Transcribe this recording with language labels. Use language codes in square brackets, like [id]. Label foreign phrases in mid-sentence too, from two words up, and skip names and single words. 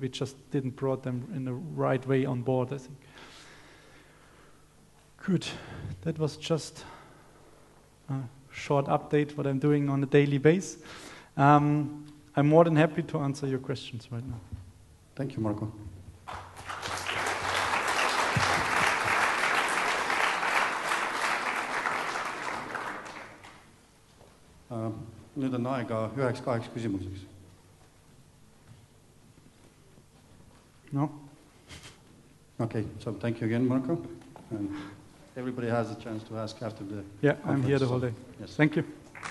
[en] We just didn't brought them in the right way on board, I think. Good. That was just short update what I'm doing on a daily basis. I'm more than happy to answer your questions right now. Thank you, Marco. [et] Nüüd on aega 9-8 küsimuseks. [en] No? Okay, so thank you again, Marco. And everybody has a chance to ask after the Yeah, I'm here the whole day. Yes. Thank you.